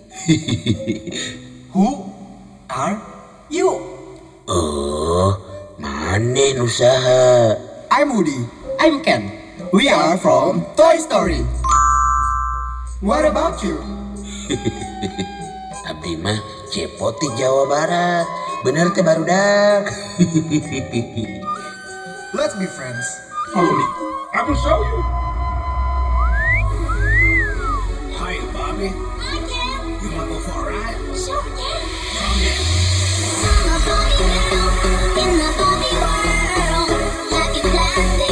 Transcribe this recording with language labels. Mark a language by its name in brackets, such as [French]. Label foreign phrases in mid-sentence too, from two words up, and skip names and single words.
[English] Who are you? [Sundanese] Oh, maneh nu saha? [English] I'm Woody. I'm Ken. We are from Toy Story. What about you? [Sundanese] Abdi mah Cepot di Jawa Barat. Bener teh barudak. [English] Let's be friends. Follow me. I will show you. Hi, Bobby. Hi, Ken. You wanna go for a ride? Sure, yeah. Come here. In the Bobby world, life is plastic.